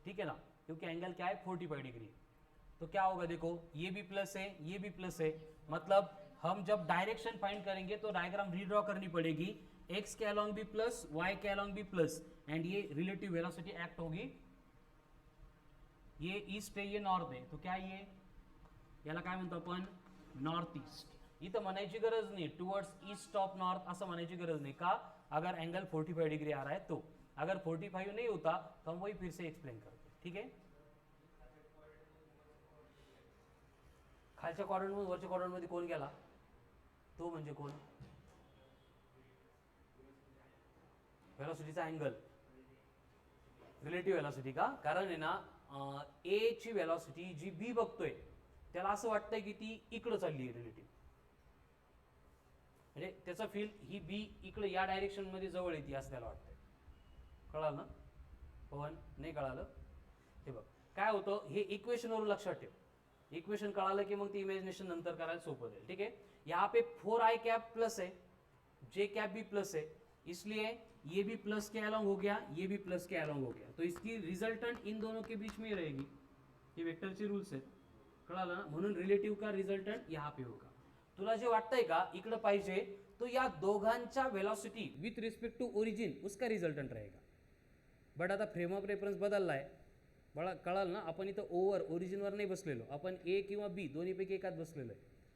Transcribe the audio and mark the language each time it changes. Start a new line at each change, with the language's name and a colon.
Hindi: ठीक है ना? क्योंकि एंगल क्या है? 45 डिग्री. तो क्या होगा? देखो, ये भी प्लस है, ये भी प्लस है, मतलब हम जब डायरेक्शन फाइंड करेंगे तो डायग्राम रीड्रॉ करनी पड़ेगी. एक्स के अलॉन्ग भी प्लस, वाई के अलॉन्ग भी प्लस, एंड ये रिलेटिव वेलोसिटी एक्ट होगी. ये ईस्ट है, ये नॉर्थ है, तो क्या ये
Marathi: याला काय म्हणतो आपण?
Hindi: North east.
Marathi: इथं म्हणायची गरज नाही टुवर्ड्स ईस्ट ऑफ नॉर्थ, असं म्हणायची गरज नाही. का?
Hindi: अगर एंगल 45 डिग्री आ रहा है तो. अगर 45 नहीं होता तो हम वही फिर से एक्सप्लेन करते. ठीक है?
Marathi: खालच्या क्वाड्रंट मध्ये वरच्या क्वाड्रंट मध्ये कोण गेला? तो म्हणजे कोण? वेलोसिटीचा अँगल, रिलेटिव्ह वेलोसिटी. का? कारण आहे ना, ए ची वेलोसिटी जी बी बघतोय त्याला असं वाटतंय की ती इकडे चालली आहे रिलेटिव्ह, म्हणजे त्याचा फील ही बी इकडे या डायरेक्शन मध्ये जवळ येते असं त्याला वाटतंय. कळालं ना पवन? नाही कळालं? हे बघ काय होतं, हे इक्वेशन वरून लक्षात ठेव. इक्वेशन कळालं की मग ती इमेजिनेशन नंतर करायला सोपं जाईल.
Hindi: ठीक है? यहाँ पे 4 आई कैप प्लस है, जे कैप भी प्लस है, इसलिए ये भी प्लस के अलॉन्ग हो गया, ये भी प्लस के अलॉन्ग हो गया. तो इसकी रिजल्टेंट इन दोनों के बीच में ही रहेगी.
Marathi: ये वेक्टरचे रूल्स आहेत. कळालं ना? म्हणून
Hindi: रिलेटिव्ह का रिजल्टंट यहाँ पे होगा.
Marathi: तुला जे वाटतंय का इकडे पाहिजे, तो या दोघांच्या velocity with respect to origin
Hindi: उसका रिजल्टंट रहेगा.
Marathi: बट आता फ्रेम ऑफ रेफरन्स बदललाय. बळा कळाल ना? आपण इथं ओव्हर ओरिजिनवर नाही बसलेलो, आपण ए किंवा बी दोन्हीपैकी एकात बसलेलो आहे.